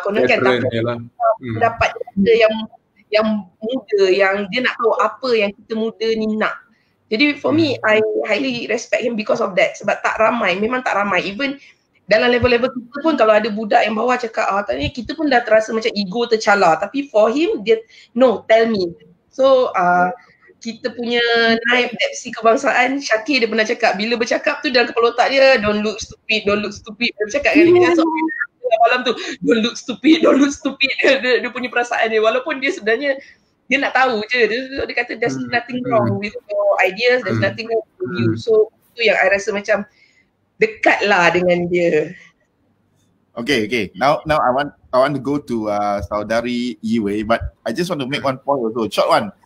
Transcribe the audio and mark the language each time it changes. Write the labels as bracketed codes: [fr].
[ms] Konon kan dapat yang muda, yang dia nak tahu apa yang kita muda ni nak. [en] Jadi for me, I highly respect him because of that. [ms] Sebab tak ramai, memang tak ramai. Even dalam level-level kita pun kalau ada budak yang bawah cakap, tanya, kita pun dah terasa macam ego tercalar. [en] Tapi for him, dia, no, tell me. [ms] So, kita punya naib deputy kebangsaan, Syakir, dia pernah cakap, bila bercakap tu dalam kepala otak dia, [en] don't look stupid. [ms] Dia bercakap kan, dia so, malam tu, [en] don't look stupid. [ms] Dia punya perasaan dia. Walaupun dia sebenarnya, dia nak tahu je, dia kata [en] there's nothing wrong with your ideas, there's nothing wrong with you. [ms] So itu yang I rasa macam dekat lah dengan dia. [en] Okay. Now I want to go to Saudari Yue, but I just want to make one point also, short one.